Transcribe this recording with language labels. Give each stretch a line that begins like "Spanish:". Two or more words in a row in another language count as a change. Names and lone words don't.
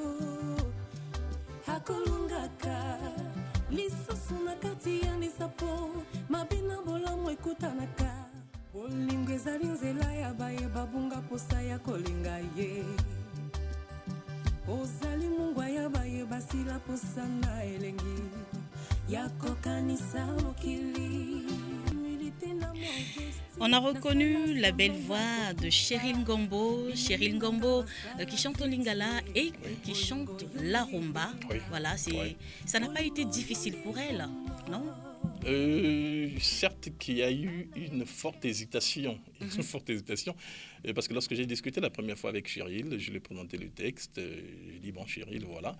Lingala: akolungaka lisusu na kati ya lisapo mabina bolamu ekutanaka bolingo ezali nzela ya bayeba bunga posa ya kolinga ye ozali mungwa ya bayeba sila posa na elengi yakokanisa mokili.
French: On a reconnu la belle voix de Cheryl Ngombo qui chante au lingala et qui chante la rumba. Oui. Voilà, ça n'a pas été difficile pour elle, non? Certes qu'il y a eu une forte hésitation, parce que lorsque j'ai discuté la première fois avec Cheryl, je lui ai présenté le texte, j'ai dit bon Cheryl, voilà.